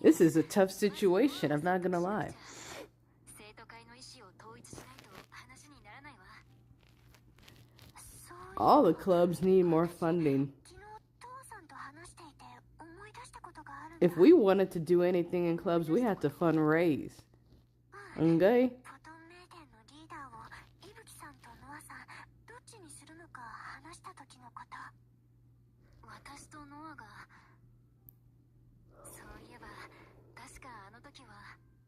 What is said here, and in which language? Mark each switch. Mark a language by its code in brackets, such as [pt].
[en] This is a tough situation, I'm not gonna lie. [ja] 生徒会の意思を統一しないと話にならないわ。 [en] All the clubs need more funding. [ja] 昨日父さんと話していて思い出したことがあるんだ。 [en] If we wanted to do anything in clubs, we had to fundraise. Okay? [ja] フォトンメイデンのリーダーを伊吹さんとノアさんどっちにするのか話した時のこと。私とノアが、そういえば確かあの時は。